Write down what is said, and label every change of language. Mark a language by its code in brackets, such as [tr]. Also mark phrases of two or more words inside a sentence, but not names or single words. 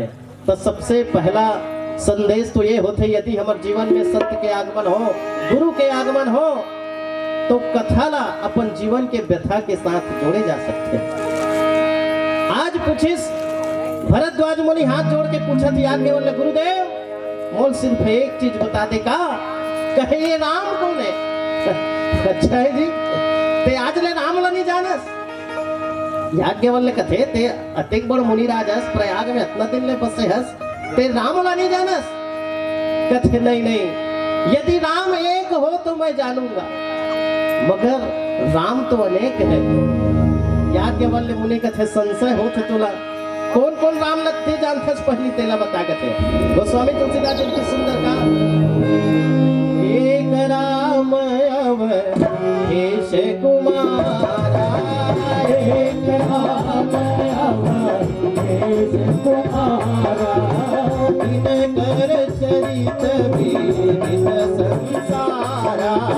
[hne] तो सबसे पहला संदेश तो ये होते, यदि हमारे जीवन में सत्य के आगमन हो, गुरु के आगमन हो, तो कथा ला अपन जीवन के व्यथा के साथ जोड़े जा सकते हैं। आज पूछिस भरद्वाज मुनि हाथ जोड़ के पूछत याज्ञवल्क्य गुरुदेव मोल सिर्फ एक चीज बता दे का कहे ये राम कौन है। अच्छा है जी ते आज ले राम ला नहीं जानस याज्ञवल्क्य कथे ते अतेक बड़ मुनि राजस प्रयाग में इतना दिन ले बसे हस ते राम ला नहीं जानस कथे नहीं नहीं यदि राम एक हो तो मैं जानूंगा मगर राम तो अनेक है। याज्ञवल्क्य मुनि कथे संशय हो थे तोला कौन कौन राम लगते जानते पहली तेला बता कथे गोस्वामी तुलसीदास जी की सुंदर का एक राम [awa] अवधेश कुमारा एक राम अवधेश कुमारा दिनकर चरित विदित संसारा